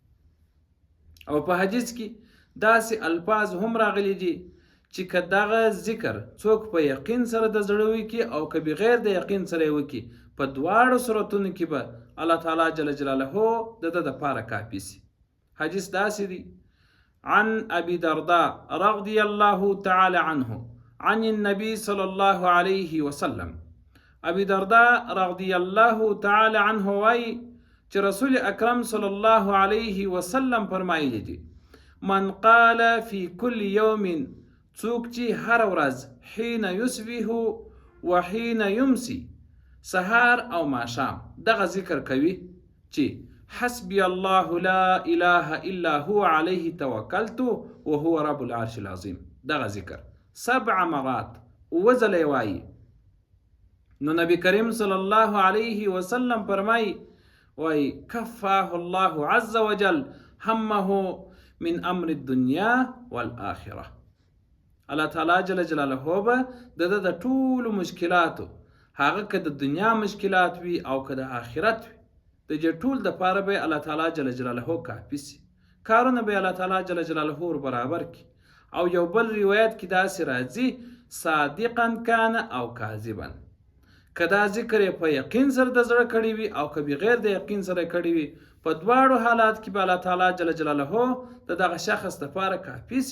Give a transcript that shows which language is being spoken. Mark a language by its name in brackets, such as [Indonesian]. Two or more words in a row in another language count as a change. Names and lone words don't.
[Pashto] او په حدیث کې داسې الفاظ هم راغلي دي چې که دغه ذکر څوک په یقین سره د زړه وکړي او که بغیر د یقین سره یې وکړي په دواړو صورتونو کې به [Arabic] الله تعالی جل جلاله [Pashto] د ده دپاره کافي سي. حدیث داسې دی: [Arabic] عن ابي درداء رضي الله تعالى عنه عن النبي صلى الله عليه وسلم. [Pashto] ابي درداء [Arabic] رضي الله تعالى عنه [Pashto] وای چې رسول اکرم [Arabic] صلی الله علیه وسلم [Pashto] فرمایلی دي: [Arabic] من قال في كل يوم، [Pashto] څوک چې هر ورځ [Arabic] حين يصبح وحين يمسي، [Pashto] سهار او ماښام دغه ذکر کوي چې [Arabic] حسبي الله لا اله الا هو عليه توکلت وهو رب العرش العظیم، [Pashto] دغه ذکر 7 مرات وځله وایي. نو نبی کریم [Arabic] صلی الله علیه وسلم [Pashto] فرمای وای [Arabic] کفاه الله عز وجل همه من امر الدنیا والآخرة. الله تعالی جل جلاله [Pashto] به د ټولو مشکلاتو، هغه که د دنیا مشکلات وي او که د آخرت وي، د دې ټول دپاره به [Arabic] الله تعالی جل جلاله [Pashto] کافي سي، کارونه به [Arabic] الله تعالی جل جلاله [Pashto] ور برابر کړي. او یو بل روایت کې داسې راځي: [Arabic] صادقا کان او کاذبا، [Pashto] که دا ذکر په یقین سره د زړه کړی وي او که بغیر د یقین سره کړی وي، په دواړو حالات کې به [Arabic] الله تعالی جل جلاله [Pashto] د دغه شخص دپاره کافي سي.